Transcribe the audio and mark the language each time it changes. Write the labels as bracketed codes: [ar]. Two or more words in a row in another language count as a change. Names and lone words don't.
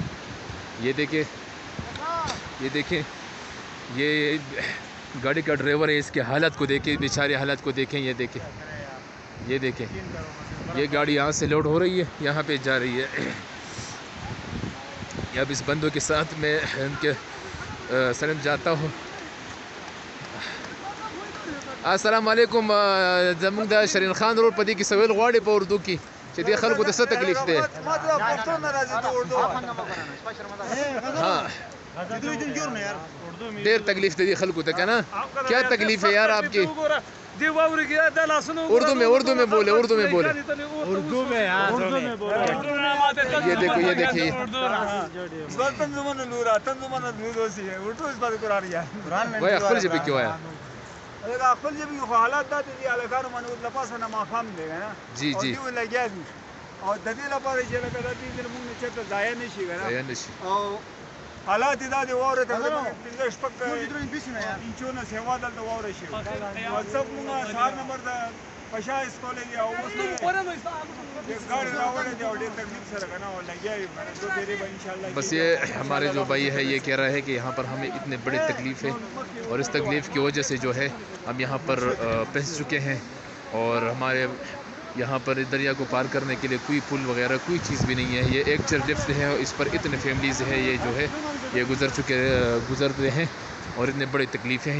[ur] یہ دیکھیں، یہ دیکھیں، یہ گاڑی کا ڈرائیور ہے، اس کے حالت کو دیکھیں، بیچارے حالت کو دیکھیں۔ یہ دیکھیں، یہ دیکھیں، یہ گاڑی یہاں سے لوڈ ہو رہی ہے، یہاں پہ جا رہی ہے۔ اب اس بندوں کے ساتھ میں ان کے سلام جاتا ہوں۔ [ar] السلام علیکم۔ [ps] زمونږ د شرین خان روډ په دې کې سویل غواړي په اردو کې چې دې خلکو ته څه تکلیف دی؟ ډېر تکلیف دی خلکو ته، که نه؟ [ur] کیا تکلیف ہے یار آپ کی؟ اردو میں بولے، اردو میں بولے، یہ دیکھو، یہ دیکھیے، وہی [ps] خپل ژبې کې وایه۔ خپل ژبې خو حالات دا دي، هلکانو باندې له پاسه نه ماښام دی، که نه؟ [ur] جی جی، [ps] او دوی لګیا دي، او د دې لپاره چې لکه دا دې زموږ نه چېرته ضایع نه شي، که نه؟ او حالات یې دا دي، واوره تقریبا 15-16 انچونه سیوا دلته واوره شي، او څه مونږ سهار نمبر د پشا اسکولی دی، او اوس گاڑی راوړی دی، او ډېر تکلیف سره که نه، او لګیا یو، که نه؟ دو ډېرې به انشاءاللہ۔ [ur] بس یہ ہمارے جو بھائی ہے، یہ کہہ رہا ہے کہ یہاں پر ہمیں اتنے بڑی تکلیف ہے، اور اس تکلیف کی وجہ سے جو ہے ہم یہاں پر پھنس چکے ہیں، اور ہمارے یہاں پر دریا کو پار کرنے کے لیے کوئی پل وغیرہ کوئی چیز بھی نہیں ہے۔ یہ ایک چیئرلفٹ ہے، اس پر اتنے فیملیز ہیں، یہ جو ہے یہ گزرتے ہیں، اور اتنے بڑے تکلیفیں ہیں۔